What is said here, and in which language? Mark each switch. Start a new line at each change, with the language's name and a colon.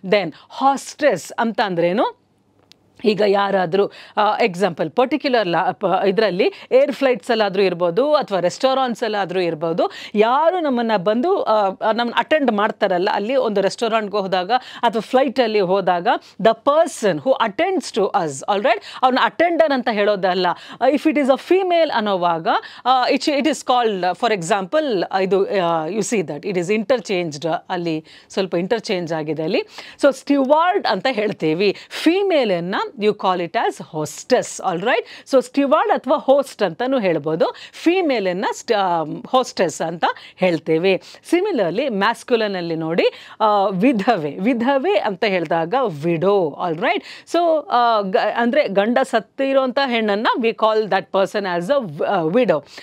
Kannada: Then hostess ಅಂತ ಅಂದ್ರೇನು, ಈಗ ಯಾರಾದರೂ ಎಕ್ಸಾಂಪಲ್ ಪರ್ಟಿಕ್ಯುಲರ್ ಇದರಲ್ಲಿ ಏರ್ ಫ್ಲೈಟ್ಸಲ್ಲಾದರೂ ಇರ್ಬೋದು ಅಥವಾ ರೆಸ್ಟೋರೆಂಟ್ಸಲ್ಲಾದರೂ ಇರ್ಬೋದು, ಯಾರು ನಮ್ಮನ್ನು ಬಂದು ನಮ್ಮನ್ನು ಅಟೆಂಡ್ ಮಾಡ್ತಾರಲ್ಲ, ಅಲ್ಲಿ ಒಂದು ರೆಸ್ಟೋರೆಂಟ್ಗೆ ಹೋದಾಗ ಅಥವಾ ಫ್ಲೈಟಲ್ಲಿ ಹೋದಾಗ
English: the person who attends to us,
Kannada: all right, ಅವ್ನ ಅಟೆಂಡರ್ ಅಂತ ಹೇಳೋದಲ್ಲ.
English: if it is a female ಅನ್ನೋವಾಗ it is called, for example ಇದು you see that it is interchanged,
Kannada: ಅಲ್ಲಿ ಸ್ವಲ್ಪ ಇಂಟರ್ಚೇಂಜ್ ಆಗಿದೆ ಅಲ್ಲಿ. ಸೊ ಸ್ಟಿವಾರ್ಡ್ ಅಂತ ಹೇಳ್ತೀವಿ.
English: ಫೀಮೇಲನ್ನು you call it as hostess. all right.
Kannada: so steward ಅಥವಾ host ಅಂತಾನು ಹೇಳ್ಬೋದು. ಫೀಮೇಲನ್ನು ಹೋಸ್ಟೆಸ್ ಅಂತ ಹೇಳ್ತೇವೆ. ಸಿಮಿಲರ್ಲಿ ಮ್ಯಾಸ್ಕ್ಯುಲನ್ ಅಲ್ಲಿ ನೋಡಿ, ವಿಧವೆ ಅಂತ ಹೇಳಿದಾಗ ವಿಡೋ. All right. ಸೊ ಅಂದರೆ ಗಂಡ ಸತ್ತಿರುವಂಥ ಹೆಣ್ಣನ್ನು
English: We call that person as a widow.